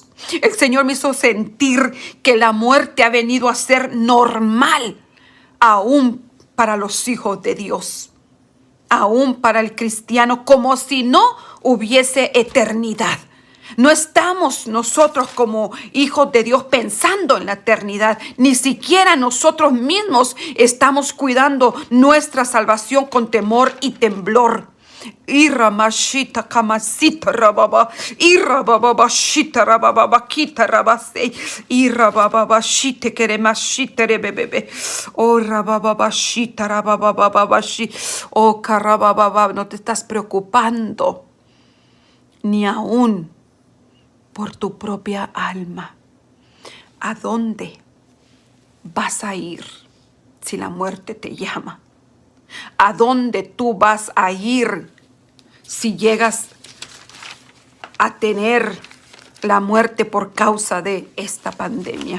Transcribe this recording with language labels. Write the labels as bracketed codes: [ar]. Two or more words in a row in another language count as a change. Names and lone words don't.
[es] El Señor me hizo sentir que la muerte ha venido a ser normal, aún para los hijos de Dios, aún para el cristiano, como si no hubiese eternidad. No estamos nosotros como hijos de Dios pensando en la eternidad. Ni siquiera nosotros mismos estamos cuidando nuestra salvación con temor y temblor. Iramashita kamasita rababa, irababashita rababa kita rabase, irababashite keremashite rebebebe, oh rababashita rabababashi, oh karabababa. No te estás preocupando ni aún por tu propia alma. ¿A dónde vas a ir si la muerte te llama? ¿A dónde tú vas a ir si llegas a tener la muerte por causa de esta pandemia?